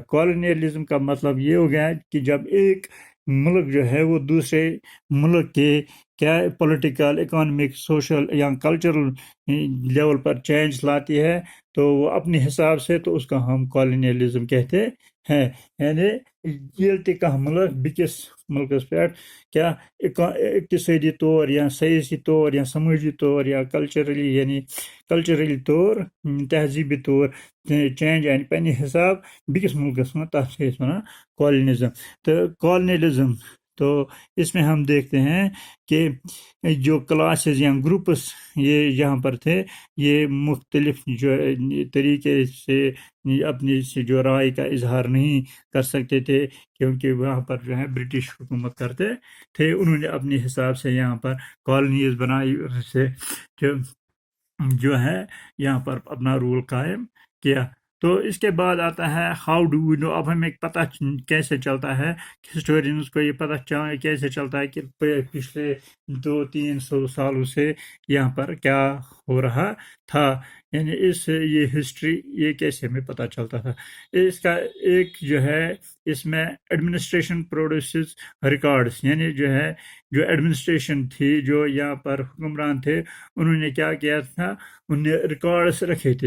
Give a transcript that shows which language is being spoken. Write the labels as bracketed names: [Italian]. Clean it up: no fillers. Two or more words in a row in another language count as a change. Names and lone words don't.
[Urdu] کالونیلزم کا مطلب یہ ہو گیا کہ جب ایک ملک جو ہے وہ دوسرے ملک کے کیا [English] political, economic, social [Urdu] یا [English] cultural level [Urdu] پر چینج لاتی ہے تو وہ اپنے حساب سے، تو اس کا ہم کالونیلزم کہتے ہیں. [Kashmiri] یعنی ییٚلہِ تہِ کانٛہہ ملک بیٚکِس ملکس پٮ۪ٹھ کیا اقتصٲدی طور یا سیٲسی طور یا سمٲجی طور یا کلچرلی طور، تہذیبی طور چینج انہِ پننہِ حساب بیٚکِس ملکس منٛز، تتھ چھِ أسۍ ونان کالونیزم. [Urdu] تو کالونیلزم تو اس میں ہم دیکھتے ہیں کہ جو کلاسز یا گروپس یہ یہاں پر تھے، یہ مختلف جو طریقے سے اپنی جو رائے کا اظہار نہیں کر سکتے تھے، کیونکہ وہاں پر جو ہے برٹش حکومت کرتے تھے. انہوں نے اپنے حساب سے یہاں پر کالونیز بنائی، اس سے جو ہے یہاں پر اپنا رول قائم کیا. تو اس کے بعد آتا ہے [English] how do we know. [Urdu] اب ہمیں پتہ کیسے چلتا ہے، ہسٹورینز کو یہ پتہ کیسے چلتا ہے کہ پچھلے 200-300 سالوں سے یہاں پر کیا ہو رہا تھا، یعنی یہ ہسٹری یہ کیسے ہمیں پتہ چلتا تھا. اس کا ایک جو ہے اس میں [English] administration produces records, [Urdu] یعنی جو ایڈمنسٹریشن تھی، جو یہاں پر حکمران تھے، انہوں نے کیا کیا تھا، انہوں نے ریکارڈس رکھے تھے.